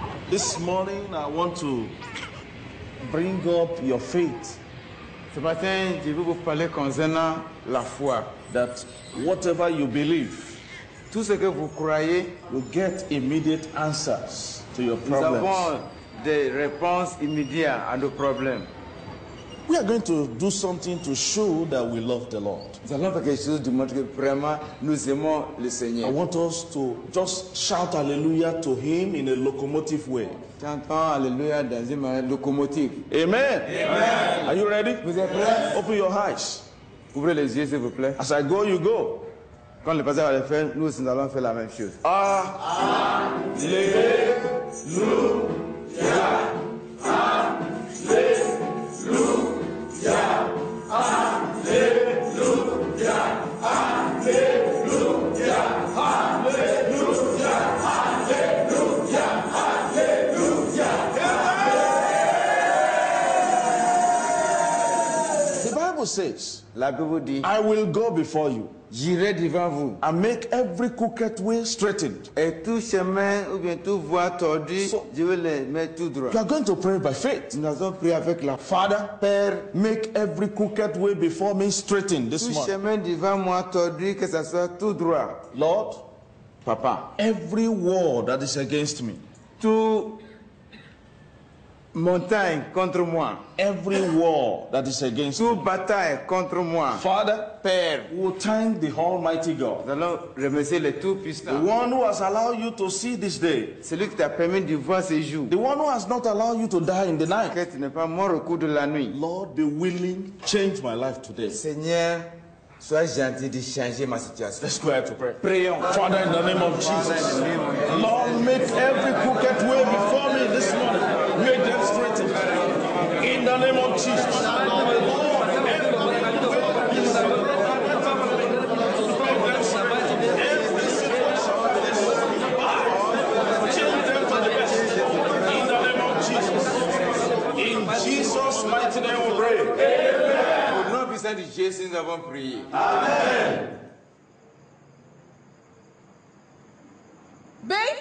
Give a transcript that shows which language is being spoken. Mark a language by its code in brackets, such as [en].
[en] This morning, I want to bring up your faith. [fr] Ce matin, je veux vous parler concernant la foi. [en] That whatever you believe, [fr] tout ce que vous croyez, [en] you get immediate answers to your [fr] nous [en] problems. [fr] avons des réponses immédiates à nos problèmes. [en] We are going to do something to show that we love the Lord. [fr] Nous allons faire quelque chose de montrer que vraiment nous aimons le Seigneur. [en] I want us to just shout hallelujah to Him in a locomotive way. [fr] Chantons alléluia dans une manière locomotive. [en] Amen. Amen. Are you ready? [fr] Vous êtes prêts? [en] Open your eyes. [fr] Ouvrez les yeux, s'il vous plaît. [en] As I go, you go. [fr] Quand le pasteur va le faire, nous aussi, nous allons faire la même chose. Alléluia. [en] The Bible says, [fr] la Bible dit, [en] I will go before you. [fr] J'irai devant vous. [en] And make every crooked way straightened. [fr] Et tout chemin ou bien tout voie tordue, je vais les mettre tout droit. [en] You are going to pray by faith. [fr] Nous allons prier avec la [en] Father, Père, make every crooked way before me straightened this morning. [fr] Tout chemin devant moi tordu, que ça soit tout droit. [en] Lord, [fr] Papa, [en] every war that is against me, [fr] tout montagne contre moi, [en] every war that is against [fr] toute [en] me, [fr] bataille contre moi, [en] Father, [fr] Père, [en] we will thank the Almighty God, [fr] nous allons remercier le Tout-Puissant, [en] the one who has allowed you to see this day, [fr] celui qui t'a permis de voir ce jour, [en] the one who has not allowed you to die in the night. [fr] que tu n'es pas mort au cours de la nuit. [en] Lord, be willing, change my life today. [fr] Seigneur, sois gentil de changer ma situation. [en] Let's go ahead to pray. [fr] Prions. [en] Father, in the name of Jesus, Lord, make every crooked way before me this morning. Make them straightened. In the name of Jesus. Jesus' mighty name we pray. [fr] Au nom puissant de Jésus, nous avons prié. [en] Amen. Bey,